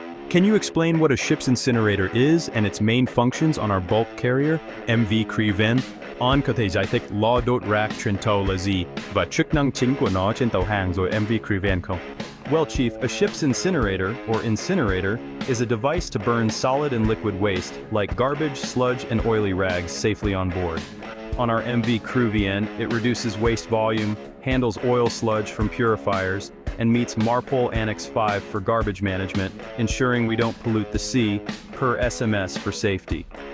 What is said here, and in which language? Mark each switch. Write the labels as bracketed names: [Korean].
[English] Can you explain what a ship's incinerator is and its main functions on our bulk carrier, MV Crewvn? [Vietnamese] On có thể giải thích lò đốt rác trên tàu là gì và chức năng chính của nó trên tàu hàng rồi MV Crewvn không? [English] Well, Chief, a ship's incinerator, or incinerator, is a device to burn solid and liquid waste, like garbage, sludge, and oily rags, safely on board. On our MV Crewvn, it reduces waste volume, handles oil sludge from purifiers, and meets MARPOL Annex 5 for garbage management, ensuring we don't pollute the sea, per SMS for safety.